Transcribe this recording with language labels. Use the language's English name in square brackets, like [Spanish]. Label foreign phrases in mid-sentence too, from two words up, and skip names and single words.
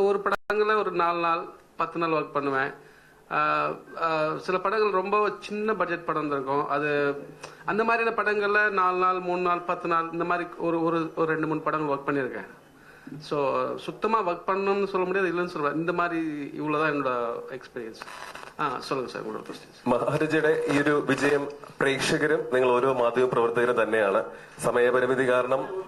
[Tamil] ஒரு படங்களில் ஒரு 4 நாள் 10 நாள் ஒர்க் பண்ணுவேன். சில படங்கள் ரொம்ப சின்ன பட்ஜெட் படம் இருக்கும். அது அந்த மாதிரியான படங்களில் 4 நாள் 3 நாள் 10 நாள் இந்த மாதிரி ஒரு 2-3 படங்கள் ஒர்க் பண்ணியிருக்கேன். ஸோ சுத்தமாக ஒர்க் பண்ணணும்னு சொல்ல முடியாது, இல்லைன்னு சொல்லுவேன். இந்த மாதிரி இவ்வளோதான் என்னோட എക്സ്പീരിയൻസ്. [Malayalam] சொல்லுங்க സാർ, കൂടെ ക്വസ്റ്റ്യൻസ്. മഹാരജയുടെ ഈ ഒരു വിജയം പ്രേക്ഷകരും നിങ്ങൾ ഓരോ മാധ്യമ പ്രവർത്തകരും തന്നെയാണ്. സമയപരിമിതി കാരണം